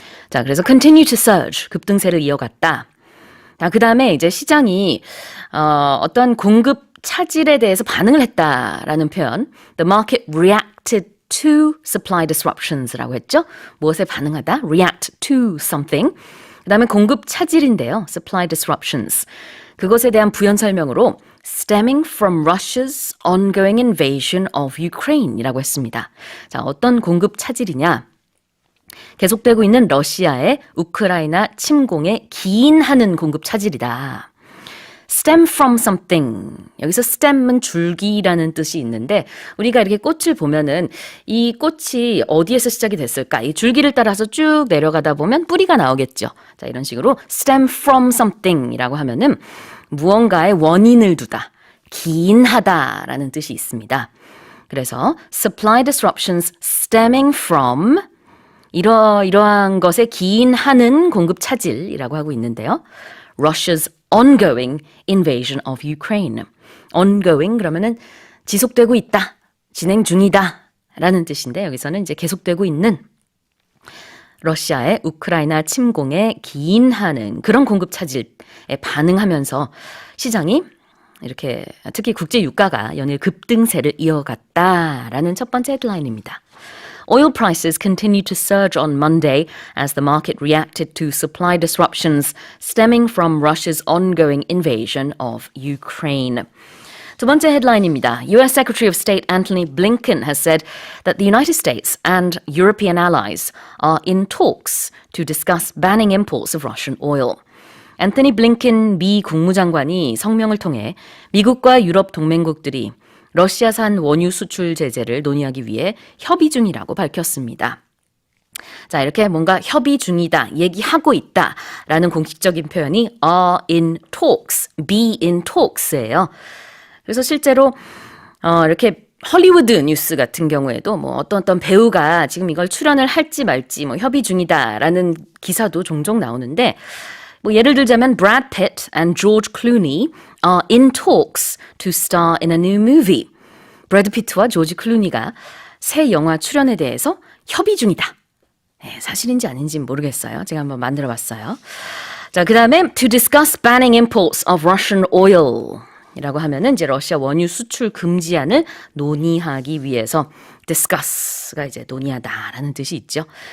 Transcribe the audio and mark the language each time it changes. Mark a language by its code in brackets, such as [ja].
[ko] 자, 그래서 [en] continue to surge, [ko] 급등세를 이어갔다. 자, 그 다음에 이제 시장이 어떤 공급 차질에 대해서 반응을 했다라는 표현, [en] the market reacted to supply disruptions [ko] 라고 했죠. 무엇에 반응하다? [en] react to something. [ko] 그 다음에 공급 차질인데요. [en] supply disruptions. [ko] 그것에 대한 부연 설명으로 [en] stemming from Russia's ongoing invasion of Ukraine [ko] 이라고 했습니다. 자, 어떤 공급 차질이냐? 계속되고 있는 러시아의 우크라이나 침공에 기인하는 공급 차질이다. [en] stem from something. [ko] 여기서 stem은 줄기라는 뜻이 있는데 우리가 이렇게 꽃을 보면은 이 꽃이 어디에서 시작이 됐을까? 이 줄기를 따라서 쭉 내려가다 보면 뿌리가 나오겠죠. 자, 이런 식으로 [en] stem from something [ko] 이라고 하면은 무언가의 원인을 두다, 기인하다라는 뜻이 있습니다. 그래서 [en] supply disruptions stemming from [ko] 이러한 것에 기인하는 공급 차질이라고 하고 있는데요. [en] Russia's ongoing invasion of Ukraine. [ko] ongoing 그러면은 지속되고 있다, 진행 중이다 라는 뜻인데 여기서는 이제 계속되고 있는 러시아의 우크라이나 침공에 기인하는 그런 공급 차질에 반응하면서 시장이 이렇게 특히 국제 유가가 연일 급등세를 이어갔다라는 첫 번째 헤드라인입니다. [en] Oil prices continued to surge on Monday as the market reacted to supply disruptions stemming from Russia's ongoing invasion of Ukraine. [ko] 두 번째 헤드라인입니다. [en] U.S. Secretary of State Antony Blinken has said that the United States and European allies are in talks to discuss banning imports of Russian oil. [ko] 앤토니 블링컨 미 국무장관이 성명을 통해 미국과 유럽 동맹국들이 러시아산 원유 수출 제재를 논의하기 위해 협의 중이라고 밝혔습니다. 자, 이렇게 뭔가 협의 중이다, 얘기하고 있다라는 공식적인 표현이 [en] are in talks, be in talks [ko] 예요. 그래서 실제로 이렇게 헐리우드 뉴스 같은 경우에도 뭐 어떤 배우가 지금 이걸 출연을 할지 말지 뭐 협의 중이다라는 기사도 종종 나오는데 뭐 예를 들자면 [en] Brad Pitt and George Clooney are in talks to star in a new movie. [ko] 브래드 피트와 조지 클루니가 새 영화 출연에 대해서 협의 중이다. 네, 사실인지 아닌지는 모르겠어요. 제가 한번 만들어봤어요. 자, 그 다음에 [en] to discuss banning imports of Russian oil. [ko] 이라고 하면은 이제 러시아 원유 수출 금지안을 논의하기 위해서 discuss가 이제 논의하다라는 뜻이 있죠.